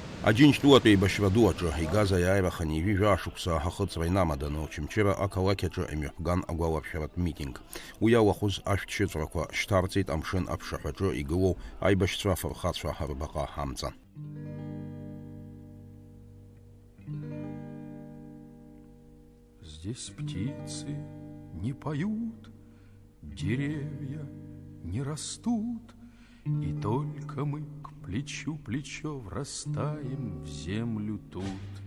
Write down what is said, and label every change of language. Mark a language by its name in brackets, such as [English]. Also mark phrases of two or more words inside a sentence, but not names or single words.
[Abkhazian] Аџьынџь дуатәи еибашьра ду аҿы игаз аиааираханы ижәижәа шықәса ахыҵра инамаданы Очамчыра ақалақь аҿы имҩаԥган агәалаԥшьаратә митинг. Уи иалахәыз ашәҭшьыҵәрақәа шьҭарҵеит амшын аԥшаҳәаҿы игылоу аибашьцәа афырхацәа рбаҟа амҵан. [Russian] Здесь птицы не поют, деревья не растут, и только мы к плечу плечо врастаем в землю тут.